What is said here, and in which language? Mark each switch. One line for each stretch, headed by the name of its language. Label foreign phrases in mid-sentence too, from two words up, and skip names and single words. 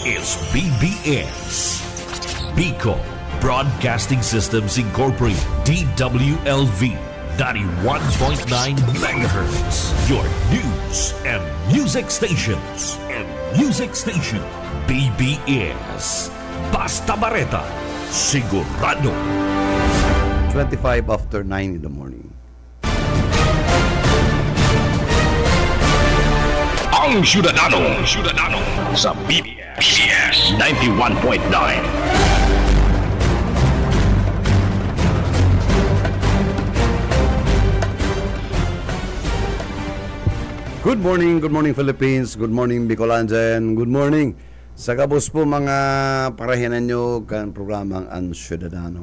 English: is BBS. Bicol Broadcasting Systems Incorporated, DWLV, 91.9 megahertz. Your news and music stations.
Bikol: BBS. Basta Bareta, sigurado.
English: 25 after 9 in the morning.
Bikol: Ang Syudadano sa BBS 91.9.
English: Good morning Philippines, good morning Bicolanjan, good morning
Bikol: sa kabus po mga parahinan nyo kan programang Ang Syudadano.